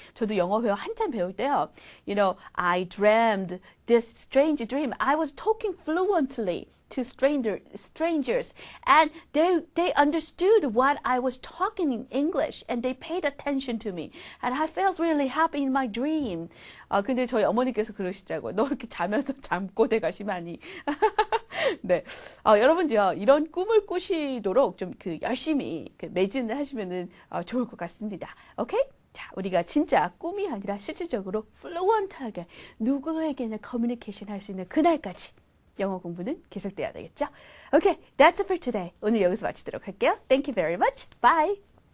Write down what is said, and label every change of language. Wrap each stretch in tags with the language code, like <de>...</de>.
<ko>저도 영어 한참 배울 때요.</ko> <en>I dreamed this strange dream. I was talking fluently to strangers and they understood what I was talking in English and they paid attention to me and I felt really happy in my dream.</en> <ko>근데 저희 어머니께서 그러시더라고요. 너 이렇게 자면서 잠꼬대 가시마니. 네. 여러분도요, 이런 꿈을 꾸시도록 좀 열심히 매진을 하시면은 좋을 것 같습니다. 오케이? 자, 우리가 진짜 꿈이 아니라 실질적으로 플루언트하게 누구에게나 커뮤니케이션 할 수 있는 그날까지 영어 공부는 계속돼야 되겠죠?</ko> <en>Okay, that's it for today.</en> <ko>오늘 여기서 마치도록 할게요.</ko> <en>Thank you very much. Bye.</en>